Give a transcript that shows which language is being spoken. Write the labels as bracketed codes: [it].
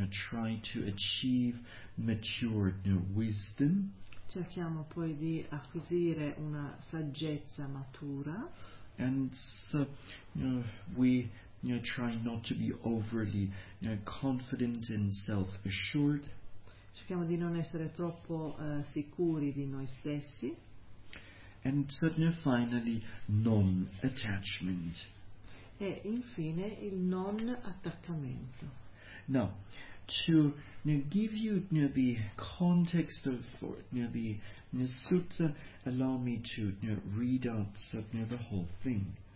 [en] try to achieve mature wisdom. [it] Cerchiamo poi di acquisire una saggezza matura. [en] And so, we try not to be overly confident and self-assured. [it] Cerchiamo di non essere troppo sicuri di noi stessi. [en] And so, finally, non-attachment. [it] E infine il non attaccamento. [en] Now, to give you the context of the sutta, allow me to read out the whole thing.